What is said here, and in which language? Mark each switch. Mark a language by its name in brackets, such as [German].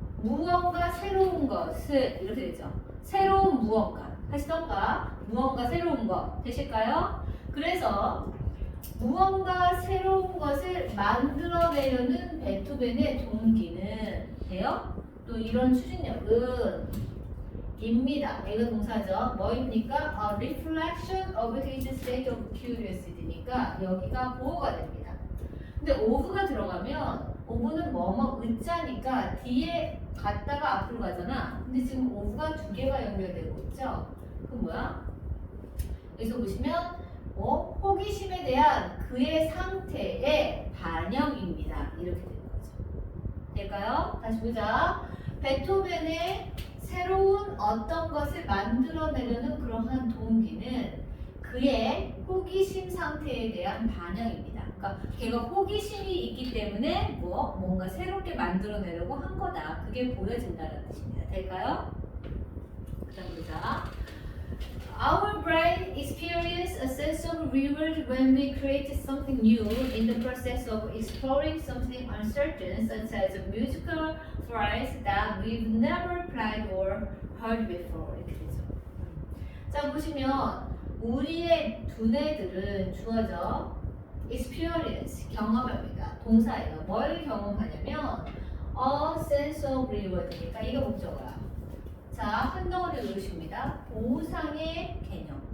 [Korean] 무언가 새로운 것을 이렇게 되죠. 새로운 무언가 하시던가 무언가 새로운 것 되실까요? 그래서 무언가 새로운 것을 만들어내려는 베토벤의 동기는 돼요? 또 이런 추진력은 입니다. 얘가 동사죠. 뭐입니까? [English] A reflection of his state of curiosity니까 [Korean] 여기가 보호가 됩니다. 근데 of가 들어가면 of는 뭐뭐 의자니까 뒤에 갔다가 앞으로 가잖아. 근데 지금 of가 두 개가 연결되고 있죠? 그럼 뭐야? 여기서 보시면 호기심에 대한 그의 상태의 반영입니다. 이렇게 되는 거죠. 될까요? 다시 보자. 베토벤의 새로운 어떤 것을 만들어내려는 그러한 동기는 그의 호기심 상태에 대한 반영입니다. 그러니까 걔가 호기심이 있기 때문에 뭔가 새롭게 만들어내려고 한 거다. 그게 보여진다는 뜻입니다. 될까요? 그 다음 보자. [English] Our brain experiences a sense of reward when we create something new in the process of exploring something uncertain, such as a musical phrase that we've never played or heard before. [Korean] 이렇게 되죠. 자, 보시면 우리의 두뇌들은 주어져 experience, 경험합니다. 동사예요. 뭘 경험하냐면 [English] a sense of reward [Korean] 니까 이거 목적어야. 자, 한 덩어리 놓으십니다. 보상의 개념.